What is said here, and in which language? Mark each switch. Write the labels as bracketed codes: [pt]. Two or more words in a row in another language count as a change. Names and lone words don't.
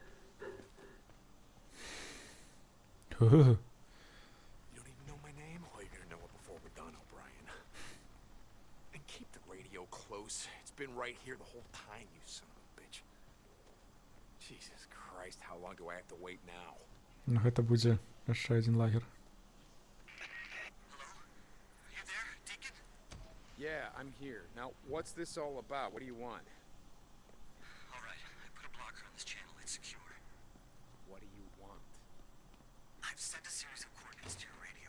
[en] You don't even know my name? Well, you're gonna know it before we're done, O'Brien. And keep the radio close. It's been right here the whole time, you son of a bitch. Jesus Christ, how long do I have to wait now? [be] No гэта будзе яшчэ адзін лагер. [en] Yeah, I'm here. Now, what's this all about? What do you want? Alright, I put a blocker on this channel. It's secure. What do you want? I've sent a series of coordinates to your radio.